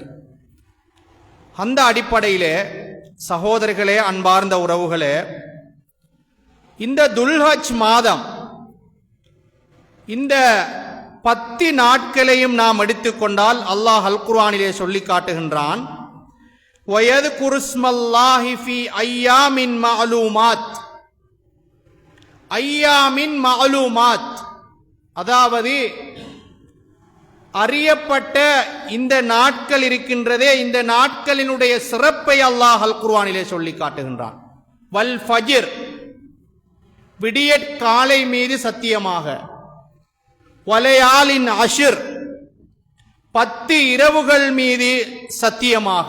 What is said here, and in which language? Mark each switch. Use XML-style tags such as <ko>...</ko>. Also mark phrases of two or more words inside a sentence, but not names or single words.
<ta>அந்த அடிப்படையிலே சகோதரர்களே, அன்பார்ந்த உறவுகளே, இந்த துல்ஹஜ் மாதம், இந்த 10 நாட்களையும் நாம் எடுத்துக்கொண்டால் அல்லாஹ் அல் குர்ஆனிலே சொல்லி காட்டுகின்றான்,</ta> <ar>وَيَذْكُرُ اسْمَ اللَّهِ فِي أَيَّامٍ مَعْلُومَاتٍ. أيام معلومات,</ar> <ta>அதாவது அறியப்பட்ட இந்த நாட்கள் இருக்கின்றதே, இந்த நாட்களினுடைய சிறப்பை அல்லாஹ் அல் குர்ஆனிலே சொல்லி காட்டுகின்றான்.</ta> <ar>والفجر,</ar> <ta>விடியற் காலை மீது சத்தியமாக,</ta> <ar>وليال عشر,</ar> <ta>10 இரவுகள் மீது சத்தியமாக.</ta>